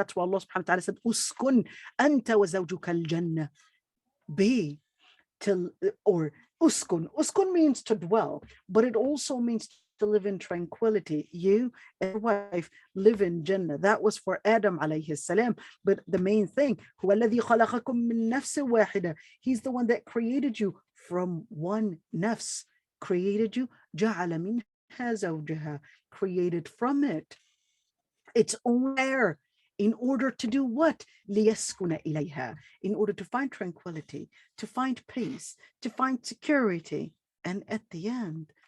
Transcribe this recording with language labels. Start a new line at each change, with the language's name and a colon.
English: That's why Allah subhanahu wa ta'ala said,
Arabic: uskun anta wa zawjuka al-jannah.
English: Be to, or uskun means to dwell, but it also means to live in tranquility. You and your wife live in Jannah. That was for Adam alayhi salam. But the main thing,
Arabic: هو الذي خلقكم من نفس واحدة.
English: He's the one that created you from one nafs, created you,
Arabic: جعل منها زوجها,
English: created from it its own air. In order to do what?
Arabic: ليسكن إليها.
English: In order to find tranquility, to find peace, to find security. And at the end,